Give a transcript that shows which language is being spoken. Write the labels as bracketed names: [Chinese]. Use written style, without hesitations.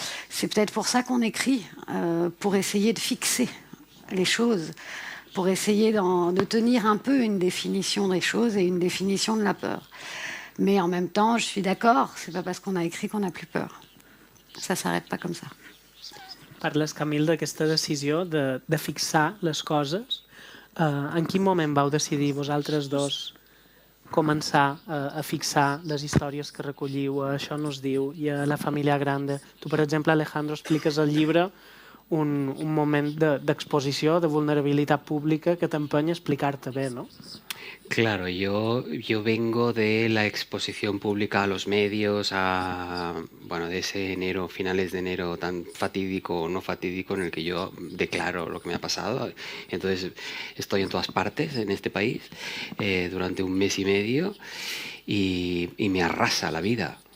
[French] C'est peut-être pour ça qu'on écrit, pour essayer de fixer les choses, pour essayer de tenir un peu une définition des choses et une définition de la peur. Mais en même temps, je suis d'accord, c'est pas parce qu'on a écrit qu'on n'a plus peur. Ça s'arrête pas comme ça. [Catalan] Parles, Camille, d'aquesta decisió de fixar les coses. En quin moment vau decidir vosaltres dos començar a fixar les històries que recolliu, a Això no es diu i a La família grande? Tu, per exemple, Alejandro, expliques al llibre un moment d'exposició, de vulnerabilitat pública que t'empeny a explicar-te bé, no? [Spanish] Claro, yo vengo de la exposición pública a los medios, de ese enero, finales de enero tan fatídico o no fatídico en el que yo declaro lo que me ha pasado. Entonces estoy en todas partes en este país durante un mes y medio y me arrasa la vida.